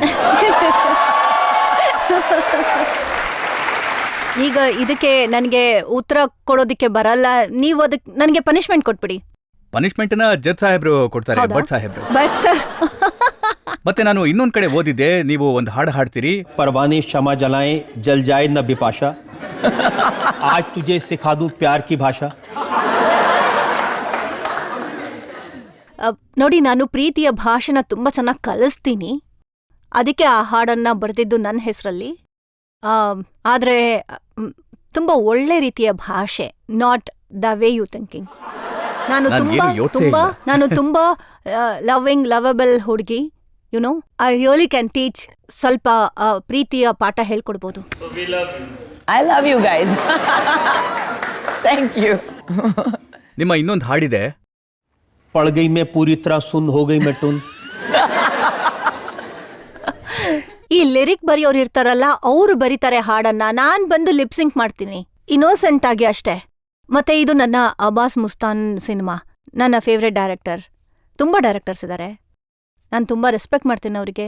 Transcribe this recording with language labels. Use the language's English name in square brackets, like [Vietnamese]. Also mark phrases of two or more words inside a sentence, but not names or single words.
[Kannada] ಈಗ ಇದಕ್ಕೆ ನನಗೆ ಉತ್ತರ ಕೊಡೋದಿಕ್ಕೆ ಬರಲ್ಲ. ನೀವು ಅದಕ್ಕೆ ನನಗೆ ಪನಿಷ್ಮೆಂಟ್ ಕೊಟ್ಬಿಡಿ. ಪನಿಷ್ಮೆಂಟ್ನ ಜಜ್ ಸಾಹೇಬ್ರು ಕೊಡ್ತಾರೆ, ಭಟ್ ಸಾಹೇಬ್ರು. ಬಟ್ ಸರ್, ಮತ್ತೆ ನಾನು ಇನ್ನೊಂದ್ ಕಡೆ ಓದಿದ್ದೆ, ನೀವು ಒಂದು ಹಾಡು ಹಾಡ್ತೀರಿ, [Hindi] परवाने क्षमा जलाएं जल जाए न बिपाशा, आज तुझे सिखा दूं प्यार की भाषा. [Kannada] ನೋಡಿ, ನಾನು ಪ್ರೀತಿಯ ಭಾಷೆನ ತುಂಬಾ ಚೆನ್ನಾಗಿ ಕಲಿಸ್ತೀನಿ. ಅದಕ್ಕೆ ಆ ಹಾಡನ್ನ ಬರೆದಿದ್ದು ನನ್ನ ಹೆಸರಲ್ಲಿ. ಆದ್ರೆ ತುಂಬಾ ಒಳ್ಳೆ ರೀತಿಯ ಭಾಷೆ, [English] not the way you thinking. [Kannada] ನಾನು ತುಂಬಾ ಲವಬಲ್ ಹುಡುಗಿ. [English] You know, I really can teach. [Kannada] ಸ್ವಲ್ಪ ಪ್ರೀತಿಯ ಪಾಠ ಹೇಳ್ಕೊಡ್ಬೋದು. [English] I love you guys. Thank you. [Kannada] ನಿಮ್ಮ ಇನ್ನೊಂದು ಹಾಡಿದೆ, [Hindi] पड़ गई मैं पूरी तरह सुन हो गई मैं टुन. [Kannada] ಈ ಲಿರಿಕ್ ಬರೆಯೋರು ಇರ್ತಾರಲ್ಲ, ಅವ್ರು ಬರೀತಾರೆ ಹಾಡನ್ನ, ನಾನ್ ಬಂದು ಲಿಪ್ಸಿಂಕ್ ಮಾಡ್ತೀನಿ ಇನ್ನೋಸೆಂಟ್ ಆಗಿ ಅಷ್ಟೇ. ಮತ್ತೆ ಇದು ನನ್ನ ಅಬ್ಬಾಸ್ ಮುಸ್ತಾನ್ ಸಿನಿಮಾ. ನನ್ನ [English] favourite director. [Kannada] ತುಂಬಾ ಡೈರೆಕ್ಟರ್ಸ್ ಇದ್ದಾರೆ, ನಾನು ತುಂಬಾ ರೆಸ್ಪೆಕ್ಟ್ ಮಾಡ್ತೀನಿ ಅವರಿಗೆ.